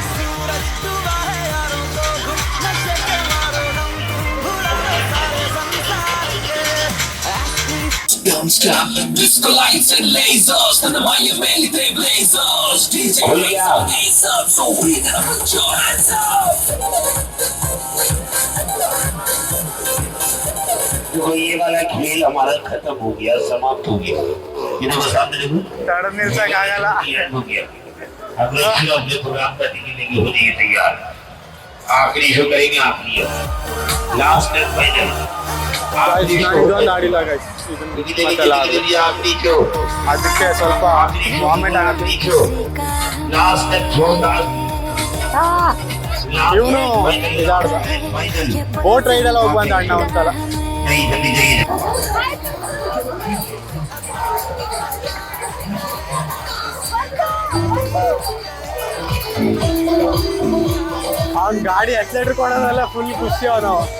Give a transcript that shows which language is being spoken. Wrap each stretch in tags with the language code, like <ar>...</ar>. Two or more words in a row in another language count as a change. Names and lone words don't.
<en>Don't stop the disco lights and lasers and the Miami they blazers. DJ plays on ace up, so we gonna put your hands up.</en> <hi>जो ये वाला खेल हमारा खत्म हो गया, समाप्त हो गया. ये तो सामने देखो</hi> <kn>ತಡ ನಿಲ್ಸಕ್ ಆಗಲ್ಲ.</kn> <hi>हो गया. अब लोग अपने प्रोग्राम करने के लिए होने के तैयार. आखिरी शो करेंगे आखिरी</hi> <en>last and final.</en> <kn>ಇದೊಂದು ಆಡಿಲ್ಲ ಗೈಸ್. ಇದನ್ನ</kn> <hi>आखिरी शो</hi> <kn>ಅದಕ್ಕೆ ಸ್ವಲ್ಪ ವಾಮಿಟ್ ಆಗುತ್ತೆ.</kn> <en>last and</en> <kn>ಇವನು ಇದಾಡ್ದ ಬೋಟ್ ರೈಡ್ ಎಲ್ಲ ಹೋಗಿ ಬಂದ ಅಣ್ಣ ಒಂದ್ಸಲ. ಅವ್ನ್ ಗಾಡಿ ಎಕ್ಸೈಟರ್ ಕೊಡೋದಲ್ಲ ಫುಲ್ ಖುಷಿ ಅವನು.</kn>